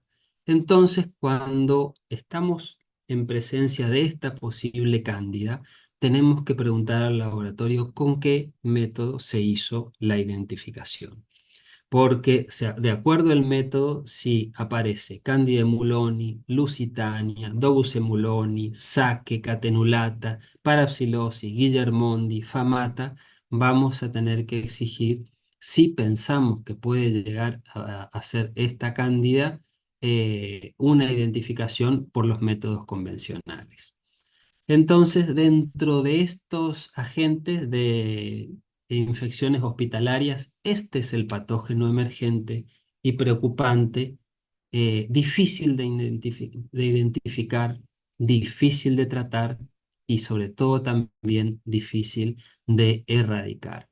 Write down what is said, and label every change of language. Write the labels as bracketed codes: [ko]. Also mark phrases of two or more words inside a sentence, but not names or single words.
[es] Entonces, cuando estamos en presencia de esta posible cándida, tenemos que preguntar al laboratorio con qué método se hizo la identificación. Porque, o sea, de acuerdo al método, si aparece Candida emuloni, Lusitania, Dobus emuloni, Saque, Catenulata, Parapsilosis, Guillermondi, Famata, vamos a tener que exigir, si pensamos que puede llegar a ser esta cándida, una identificación por los métodos convencionales. Entonces, dentro de estos agentes de infecciones hospitalarias, este es el patógeno emergente y preocupante, difícil de identificar, difícil de tratar y sobre todo también difícil de erradicar.